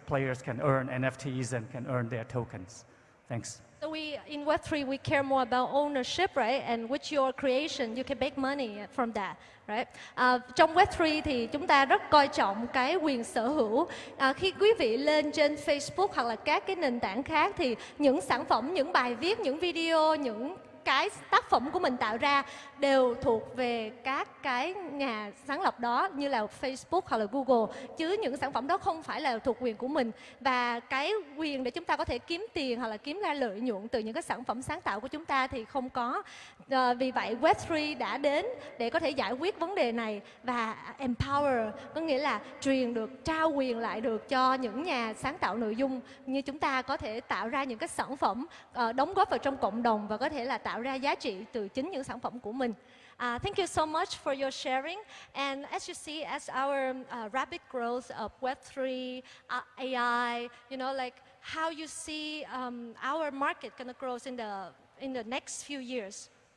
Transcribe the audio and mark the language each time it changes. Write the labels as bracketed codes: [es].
[en] Players can earn NFTs and can earn their tokens. Thanks. So in Web3, we care more about ownership, right? And with your creation, you can make money from that, right? [vi] Trong Web3 thì chúng ta rất coi trọng cái quyền sở hữu. Khi quý vị lên trên Facebook hoặc là các cái nền tảng khác thì những sản phẩm, những bài viết, những video, những cái tác phẩm của mình tạo ra đều thuộc về các cái nhà sáng lập đó như là Facebook hoặc là Google, chứ những sản phẩm đó không phải là thuộc quyền của mình. Và cái quyền để chúng ta có thể kiếm tiền hoặc là kiếm ra lợi nhuận từ những cái sản phẩm sáng tạo của chúng ta thì không có. Vì vậy Web3 đã đến để có thể giải quyết vấn đề này và empower, có nghĩa là trao quyền lại được cho những nhà sáng tạo nội dung như chúng ta có thể tạo ra những cái sản phẩm đóng góp vào trong cộng đồng và có thể là tạo ra giá trị từ chính những sản phẩm của mình. [en] Thank you so much for your sharing. And as you see, as our rapid growth of Web3, AI, you know, like how you see our market gonna grow in the next few years.